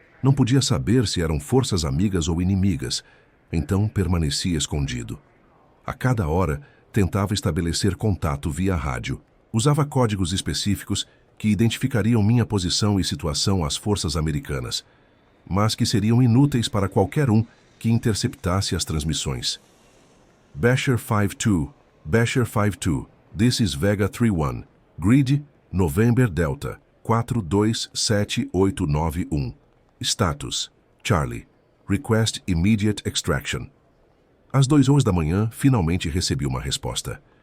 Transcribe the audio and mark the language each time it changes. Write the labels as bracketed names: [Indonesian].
[Portuguese] Não podia saber se eram forças amigas ou inimigas, então permanecia escondido. A cada hora, tentava estabelecer contato via rádio. Usava códigos específicos que identificariam minha posição e situação às forças americanas, mas que seriam inúteis para qualquer um que interceptasse as transmissões. [English] Basher 52, Basher 52, this is Vega 31, Grid, November Delta, 427891. Status, Charlie, Request Immediate Extraction. [Portuguese] Às 2 horas da manhã, finalmente recebi uma resposta.